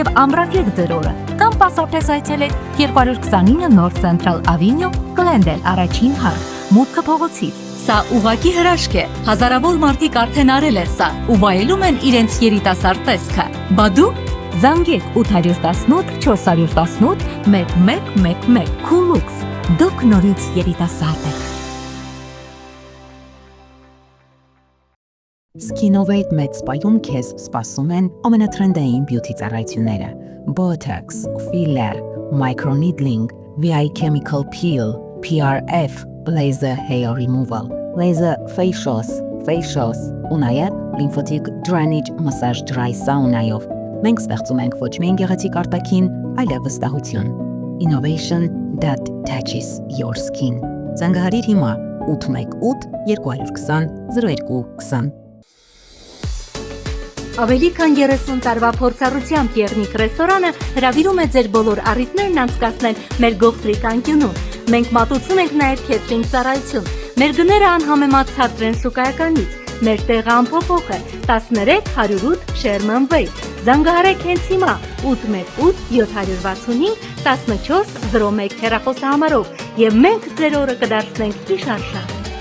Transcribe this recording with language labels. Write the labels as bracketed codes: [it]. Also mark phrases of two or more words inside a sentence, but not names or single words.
[hy] եւ ամրագրեք ձեր օրը։ Կամ պասապես այցելեք 229 North Central Avenue, Glendale, առաջին հարկ, մուտքը փողոցից։ Սա ուղակի հրաշք է։ Հազարավոր մարդիկ արդեն արել են սա ու վայելում են իրենց երիտասարդ տեսքը։ Բա դու զանգեք 818 418 1111 Coolux։ Դուք նորից երիտասարդ եք։ Skinnovate Med Spa-ում քեզ սպասում են ամենատրենդային բյութի ծառայությունները՝ [en] Botox, filler, microneedling, VI chemical peel, PRF, laser hair removal, laser facials, [hy] ու նաև [en] lymphatic drainage massage dry sauna- [hy] ով։ Մենք ստեղծում ենք ոչ միայն գեղեցիկ արտաքին, այլև վստահություն։ [en] Innovation that touches your skin։ [hy] Զանգահարիր հիմա 818 220 0220։ Ավելի քան 30 տարվա փորձառությամբ Եղնիկ ռեստորանը հրավիրում է ձեր բոլոր առիթներն անցկացնել մեր գողտրիկ անկյունում։ Մենք մատուցում ենք նաև քեթրինգ ծառայություն։ Մեր գները անհամեմատչած են շուկայականից։ Մեր տեղը անփոփոխ է 13 108 Sherman Way։ Զանգահարեք հենց հիմա 818 765 1401 հեռախոսահամարով եւ մենք ձեր օրը կդարձնենք գիշարշա։